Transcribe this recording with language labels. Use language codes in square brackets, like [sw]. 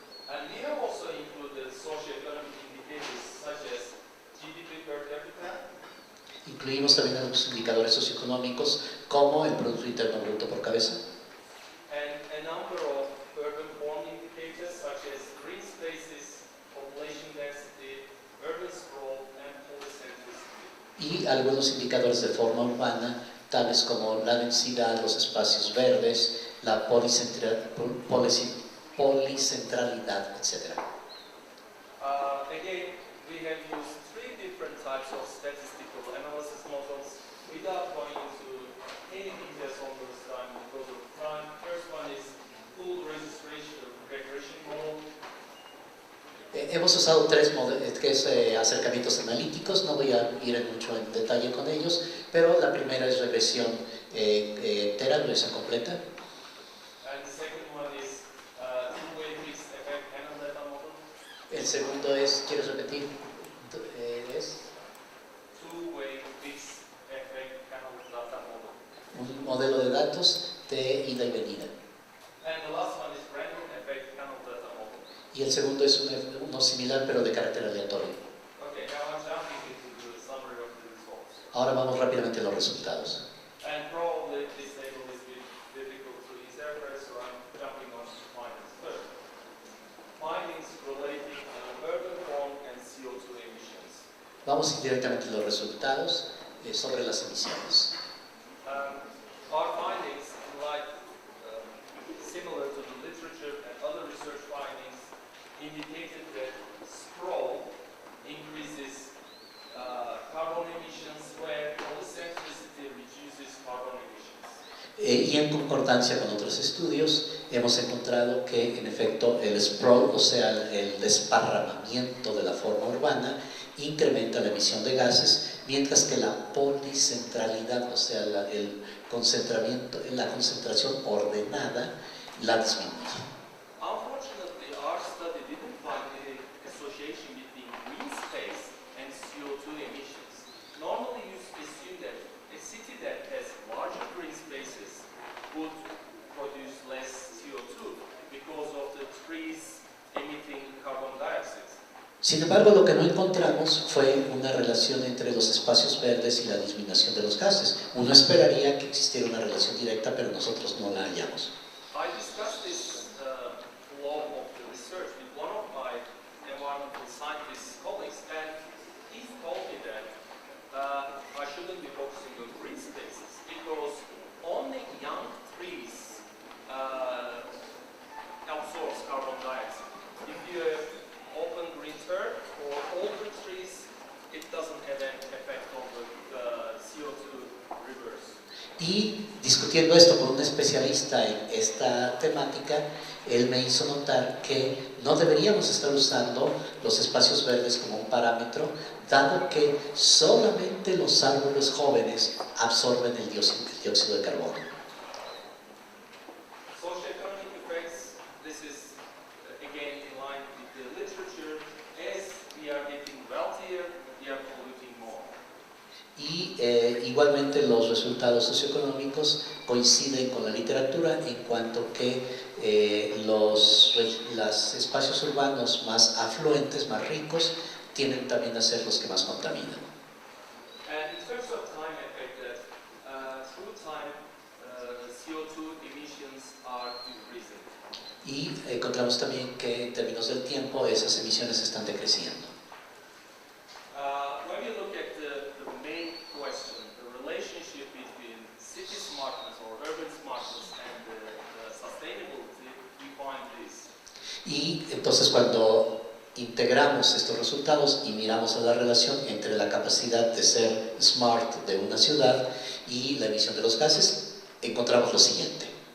[en] And we have also included socioeconomic indicators such as GDP per capita, [es] Incluimos también algunos indicadores socioeconómicos como el Producto Interno Bruto por cabeza [en] and a number of urban form indicators such as green spaces, population density, urban sprawl, and polycentricity. [es] y algunos indicadores de forma urbana tales como la densidad, los espacios verdes, la policentralidad, etc. [en] Again, we have used three different types of statistical analysis models without going into any details on those time because of time. First one is full regression model. [es] Hemos usado tres acercamientos analíticos, no voy a ir mucho en detalle con ellos, pero la primera es regresión entera, regresión completa. [en] And the second one is two-way fixed effect panel data model. [es] El segundo es, ¿quieres repetir? Es [en] Two-way fixed effect panel data model. [es] un modelo de datos de ida y venida. [en] And the last one is random effect panel data model. [es] Y el segundo es uno similar pero de carácter aleatorio. [en] Okay, now I'm jumping into the summary of the results. [es] Ahora vamos rápidamente a los resultados. [en] And probably this table is a bit difficult to interpret, so I'm jumping on to findings first. Findings relating urban form and CO2 emissions. [es] Vamos directamente a los resultados sobre las emisiones. [en] Our findings, like similar to the literature and other research findings, indicated that sprawl increases carbon emissions where polycentricity reduces carbon emissions. [es] Y en concordancia con otros estudios, hemos encontrado que en efecto el sprawl, o sea, el desparramamiento de la forma urbana, incrementa la emisión de gases, mientras que la policentralidad, o sea, la concentración ordenada, la disminuye. [en] Unfortunately, our study didn't find any association between green space and CO2 emissions. Normally, you assume that a city that has larger green spaces would produce less CO2 because of the trees emitting carbon dioxide. [es] Sin embargo, lo que no encontramos fue una relación entre los espacios verdes y la disminución de los gases. Uno esperaría que existiera una relación directa, pero nosotros no la hallamos. [en] I discussed this law of the research with one of my environmental scientist colleagues, and he told me that I shouldn't be focusing on green spaces because only young trees absorb carbon dioxide. If you have open green turf or older trees, it doesn't have an effect on the CO2 reverse. [es] Y discutiendo esto con un especialista en esta temática, él me hizo notar que no deberíamos estar usando los espacios verdes como un parámetro, dado que solamente los árboles jóvenes absorben el dióxido de carbono. [en] Socioeconomic effects, this is again in line with the literature. As we are getting wealthier, we are polluting more. [es] Y igualmente los resultados socioeconómicos coinciden con la literatura en cuanto que los espacios urbanos más afluentes, más ricos, tienden también a ser los que más contaminan. [en] And in terms of time effect, through time, CO2 emissions are decreasing. [es] Y encontramos también que en términos del tiempo esas emisiones están decreciendo. [en] When you look at the main question, the relationship between city smartness or urban smartness and the sustainability, we find this. [es] Y entonces cuando integramos estos resultados y miramos a la relación entre la capacidad de ser smart de una ciudad y la emisión de los gases, encontramos lo siguiente.